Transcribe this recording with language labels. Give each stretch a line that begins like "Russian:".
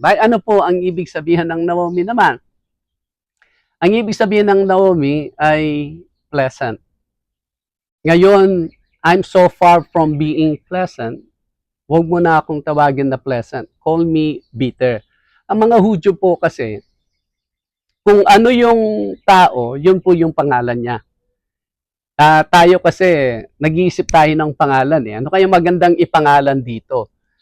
Filipino: Ano po ang ibig sabihin ng Naomi naman? Ang ibig sabihin ng Naomi ay pleasant. Ngayon,
English: I'm so far from being pleasant.
Filipino: Huwag mo na akong tawagin na pleasant.
English: Call me bitter.
Filipino: Ang mga Hudyo po kasi, kung ano yung tao, yun po yung pangalan niya. Tayo kasi, nag-iisip tayo ng pangalan. Ano kaya magandang ipangalan dito?